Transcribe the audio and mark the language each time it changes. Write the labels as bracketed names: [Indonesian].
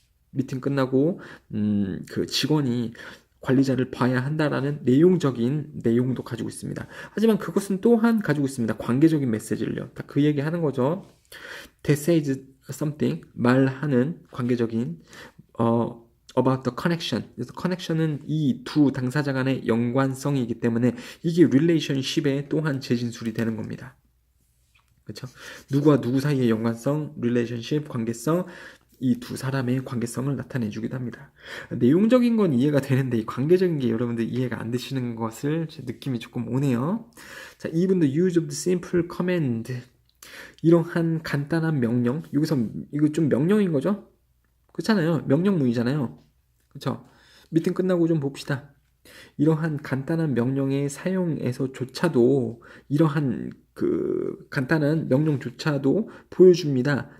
[Korean] 미팅 끝나고 그 직원이 관리자를 봐야 한다라는 내용적인 내용도 가지고 있습니다. 하지만 그것은 또한 가지고 있습니다. 관계적인 메시지를요. 다 그 얘기 하는 거죠. [English] They says something. [Korean] 말하는 관계적인 [English] about the connection. [Korean] 그래서 connection은 이 두 당사자 간의 연관성이기 때문에 이게 relationship의 또한 재진술이 되는 겁니다. 그렇죠? 누구와 누구 사이의 연관성, relationship, 관계성, 이 두 사람의 관계성을 나타내주기도 합니다. 내용적인 건 이해가 되는데 이 관계적인 게 여러분들 이해가 안 되시는 것을 제 느낌이 조금 오네요. 자, 2번도 [English] use of the simple command. [Korean] 이러한 간단한 명령. 여기서 이거 좀 명령인 거죠? 그렇잖아요. 명령문이잖아요. 그렇죠? 미팅 끝나고 좀 봅시다. 이러한 간단한 명령의 사용에서조차도 이러한 그 간단한 명령조차도 보여줍니다.